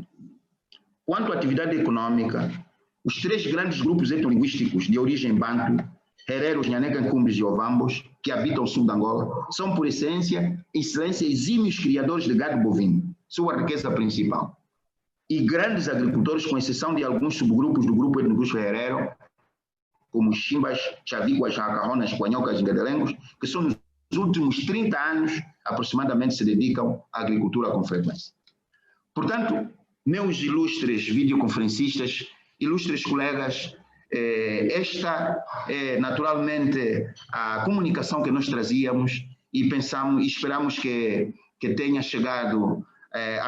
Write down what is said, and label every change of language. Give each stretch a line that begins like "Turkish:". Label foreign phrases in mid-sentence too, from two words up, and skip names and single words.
Portuguese: Quanto à atividade econômica, os três grandes grupos etnolinguísticos de origem bantu, hereros, nhanecancumbis e ovambos, que habitam o sul de Angola, são, por excelência, exímios criadores de gado bovino, sua riqueza principal, e grandes agricultores, com exceção de alguns subgrupos do grupo etnolinguístico herero, como os chimbas, chavíguas, jacarronas, quanhocas e gadelengos, que são nos últimos 30 anos, aproximadamente, se dedicam à agricultura com frequência. Portanto, meus ilustres videoconferencistas, ilustres colegas, esta é naturalmente a comunicação que nós trazíamos e pensamos e esperamos que tenha chegado à